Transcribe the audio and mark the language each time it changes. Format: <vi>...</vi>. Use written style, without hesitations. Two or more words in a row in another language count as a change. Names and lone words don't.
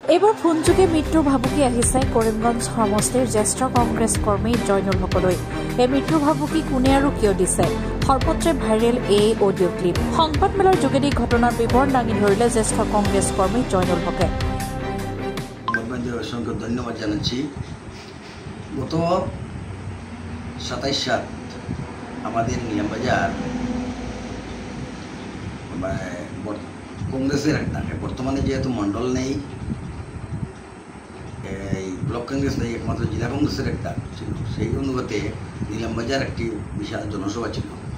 <as>এইবাৰ ফোনযোগে মৃত্যুৰ ভাবুকি আহিছে কৰিমগঞ্জ সমষ্টিৰ জ্যেষ্ঠ কংগ্ৰেছ কৰ্মী জয়নুল হকলৈ। এই মৃত্যুৰ ভাবুকি কোনে আৰু কিয় দিছে? সৰ্বত্ৰে ভাইৰেল এই অডিঅ' ক্লিপ। সংবাদমেলৰ যোগেদি ঘটনাৰ বিৱৰণ দাঙি ধৰিলে জ্যেষ্ঠ কংগ্ৰেছ কৰ্মী জয়নুল হকে।</as> <bn>অসংখ্য ধন্যবাদ জানাচ্ছি। গত 27 আমাদের নিলামবাজার কংগ্রেসের একটা বর্তমানে যেহেতু মন্ডল নেই, এই ব্লক কংগ্রেস নেই, একমাত্র জেলা কংগ্রেসের একটা ছিল, সেই অনুপাতে নিলামবাজার একটি বিশাল জনসভা ছিল।</bn>